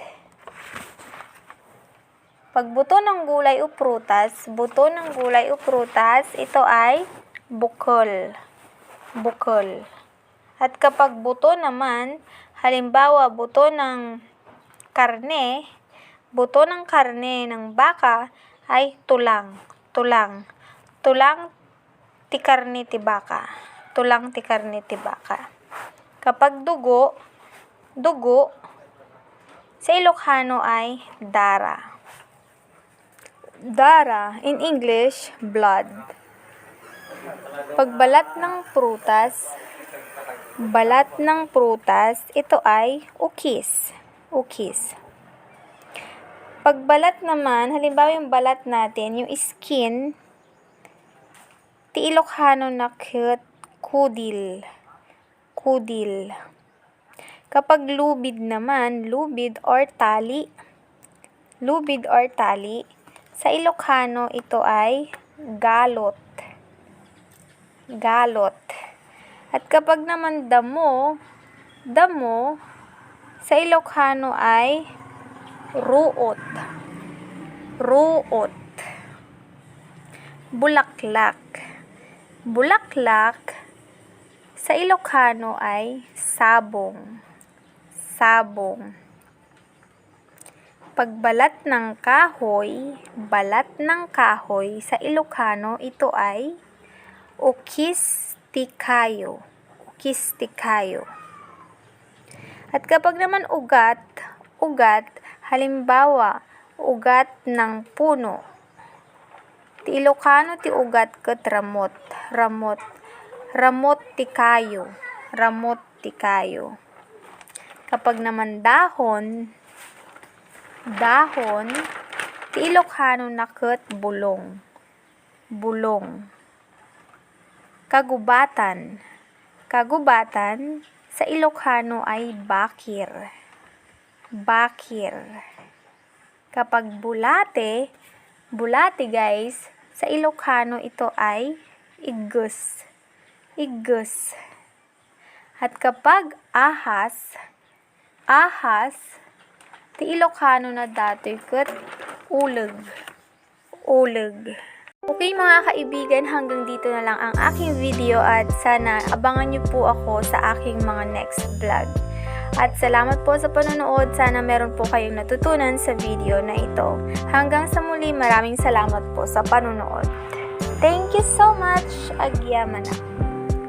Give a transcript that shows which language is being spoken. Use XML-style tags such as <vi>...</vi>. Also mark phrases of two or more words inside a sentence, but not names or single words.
<tl>Pag buto ng gulay o prutas, buto ng gulay o prutas, ito ay bukol. Bukol. At kapag buto naman, halimbawa buto ng karne ng baka ay tulang.</tl> <ilo>Tulang. Tulang ti karne ti baka. Tulang ti karne ti baka.</ilo> <tl>Kapag dugo, dugo, sa Ilocano ay dara. Dara,</tl> <en>in English, blood.</en> <tl>Pagbalat ng prutas, ito ay ukis. Ukis. Pagbalat naman, halimbawa yung balat natin, yung skin,</tl> <ilo>ti Ilocano na kudil. Kudil.</ilo> <tl>Kapag lubid naman, lubid or tali, sa Ilocano ito ay galot. Galot. At kapag naman damo, sa Ilocano ay ruot. Ruot. Bulaklak. Bulaklak, sa Ilocano ay sabong. Sabong. Pagbalat ng kahoy, balat ng kahoy, sa Ilocano ito ay ukis-tikayo. Ukis-tikayo. At kapag naman ugat, halimbawa, ugat ng puno,</tl> <ilo>ti Ilocano ti ugat ket ramot. Ramot. Ramot tikayo. Ramot tikayo.</ilo> <tl>Kapag naman dahon,</tl> <ilo>ti Ilocano na ket bulong.</ilo> <tl>Bulong. Kagubatan. Kagubatan, sa Ilocano ay bakir. Bakir. Kapag bulate guys, sa Ilocano ito ay iggus. Iggus. At kapag ahas,</tl> <ilo>ti Ilocano na datoy ket uleg. Uleg.</ilo> <tl>Okay mga kaibigan, hanggang dito na lang ang aking video at sana abangan niyo po ako sa aking mga</tl> <en>next vlog.</en> <tl>At salamat po sa panonood, sana meron po kayong natutunan sa video na ito. Hanggang sa muli, maraming salamat po sa panonood.</tl> <en>Thank you so much. Agyamana.</en>